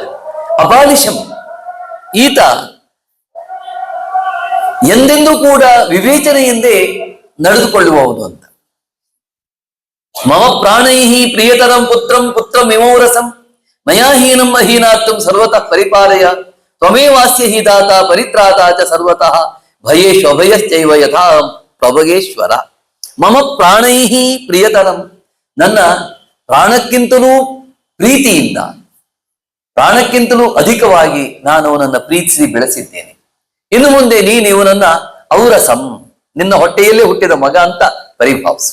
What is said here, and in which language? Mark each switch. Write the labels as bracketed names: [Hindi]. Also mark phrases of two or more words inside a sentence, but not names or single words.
[Kannada] ಅಬಾಲಿಶಂ, ಈತ ಎಂದೆಂದೂ ಕೂಡ ವಿವೇಚನೆಯಿಂದೇ ನಡೆದುಕೊಳ್ಳುವವನು ಅಂತ. [Sanskrit] ಮಮ ಪ್ರಾಣೈಹಿ ಪ್ರಿಯತರಂ ಪುತ್ರಂ ಪುತ್ರಮಿಮೌರಸಂ ಮಯಾಹೀನಂ ಅಹೀನಾರ್ಥಂ ಸರ್ವತಃ ಪರಿಪಾಲಯ ತ್ವಮೇವಾಸ್ಯ ಹಿ ದಾತ ಪರಿತ್ರಾತ ಚ ಸರ್ವತಃ ಭಯೇಶು ಅಭಯಶ್ಚೈವ ಯಥಾ ಪ್ರಭಗೇಶ್ವರ. ಮಮ ಪ್ರಾಣೈಹಿ ಪ್ರಿಯತರಂ, [Kannada] ನನ್ನ ಪ್ರಾಣಕ್ಕಿಂತಲೂ ಪ್ರೀತಿಯಿಂದ, ಪ್ರಾಣಕ್ಕಿಂತಲೂ ಅಧಿಕವಾಗಿ ನಾನು ಅವನನ್ನ ಪ್ರೀತಿಸಿ ಬೆಳೆಸಿದ್ದೇನೆ. ಇನ್ನು ಮುಂದೆ ನೀನು ಇವನನ್ನ ಔರಸಂ, ನಿನ್ನ ಹೊಟ್ಟೆಯಲ್ಲೇ ಹುಟ್ಟಿದ ಮಗ ಅಂತ ಪರಿಭಾವಿಸು.